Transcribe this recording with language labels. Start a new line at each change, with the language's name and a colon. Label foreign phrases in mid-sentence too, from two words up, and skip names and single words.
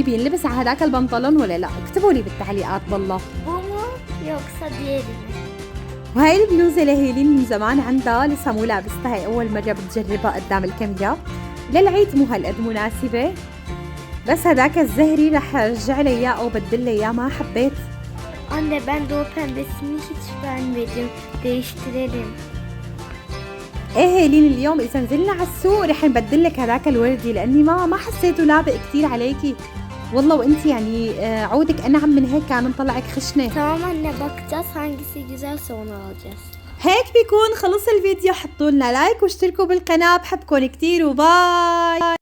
Arabic: بينلبس على هداك البنطلون ولا لا؟ اكتبوا لي بالتعليقات بالله. بومو يقصد يدي. وهاي البلوزه لهيلين من زمان عندها، لسه مو لابستها، هي اول مره بتجربها قدام الكاميرا. للعيد مو هالقد مناسبه، بس هداك الزهري رح ارجع لي اياه او بدل لي اياه، ما حبيت.
Turkish: Anne ben de o pembesini hiç beğenmedim. Değiştirelim.
Arabic: ايه هيلين اليوم اذا نزلنا على السوق رح نبدل لك هداك الوردي، لاني ما حسيته لابق كتير عليكي والله، وانت يعني عودك انعم من هيك كان مطلعك خشنه.
Turkish: Tamam anne bakacağız hangisi güzelse onu alacağız.
Arabic: هيك بيكون خلص الفيديو. حطوا لنا لايك واشتركوا بالقناه، بحبكم كتير وباي.